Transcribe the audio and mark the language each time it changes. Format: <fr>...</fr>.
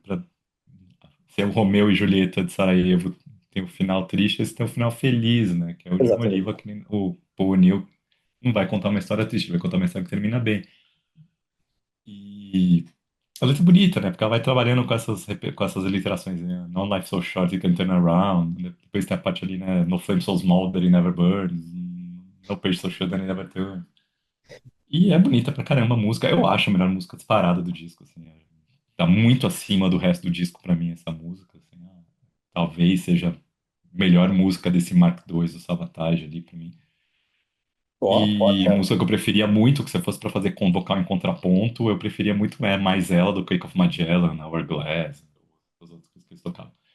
<pt>Pra ser o Romeu e Julieta de Sarajevo tem o final triste, esse tem o final feliz, né? Que é o John Exatamente. Oliva, o Paul O'Neill não vai contar uma história triste, vai contar uma história que termina bem. E a letra é bonita, né? Porque ela vai trabalhando com essas literações, né?</pt> <en>No life so short, you can turn around.</en> <pt>Depois tem a parte ali, né?</pt> <en>No flame so small that it never burns. No page so short that it never turns.</en> <pt>E é bonita pra caramba a música. Eu acho a melhor música disparada do disco, assim. Tá muito acima do resto do disco pra mim, essa música, assim. Talvez seja a melhor música desse Mark II do Savatage ali pra mim. Ó, E música que eu preferia muito, que se fosse pra fazer com vocal em contraponto, eu preferia muito mais ela do que Cake of Magellan, Hourglass, as outras coisas que eles tocavam.</pt>